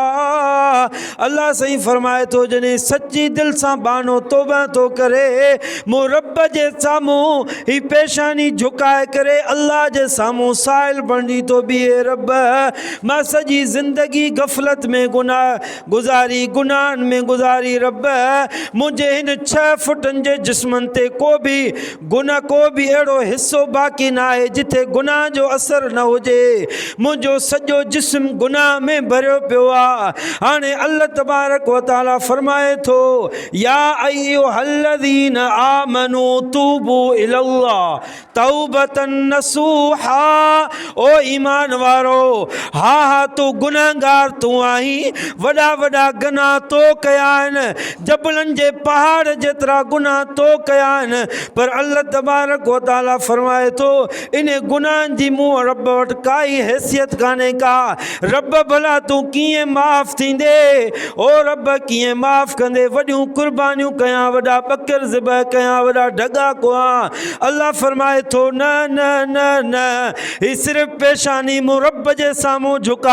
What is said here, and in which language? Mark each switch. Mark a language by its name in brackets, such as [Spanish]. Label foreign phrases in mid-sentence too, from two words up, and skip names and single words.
[Sindhi] अल्लाह सही फरमाए थो जॾहिं सची दिल सां बानो तौबा तो करे, मूं रब जे साम्हूं ही पेशानी झुकाए करे अल्लाह जे साम्हूं साइल बणजी तो बीहे, रब मां सॼी ज़िंदगी गफ़लत में गुनाह गुज़ारी, गुनाहनि में गुज़ारी, रब मुंहिंजे हिन 6 फुटनि जे जिस्मनि ते को बि अहिड़ो हिसो बाक़ी न आहे जिथे गुनाह जो असर न हुजे। मुंहिंजो सॼो जिस्म गुनाह में भरियो पियो आहे। हाणे अल्लाह [Arabic] تبارك وتعالى [Sindhi] फरमाए थो, [Arabic] يا أيها الذين آمنوا توبوا إلى الله توبة نصوحا. [Sindhi] ओ ईमान वारो, हा तू गुनाहगार तू आहीं, वॾा वॾा गुनाह तो कया आहिनि, जबलनि जे पहाड़ जेतिरा गुनाह तो कया आहिनि, पर अल्लाह [Arabic] تبارك وتعالى [Sindhi] फरमाए थो इन गुनाहनि जी मूं रब वटि काई हैसियत कान्हे का। रब भला तूं कीअं माफ़ थींदे, ओ रब कीअं माफ़ कंदे, वॾियूं कुर्बानियूं कयां, वॾा बकर ज़िबह कयां, वॾा ढगा कुआं। अल्लाह फरमाए थो न न न न, ही सिर्फ़ पेशानी मूं रब जे साम्हूं झुका।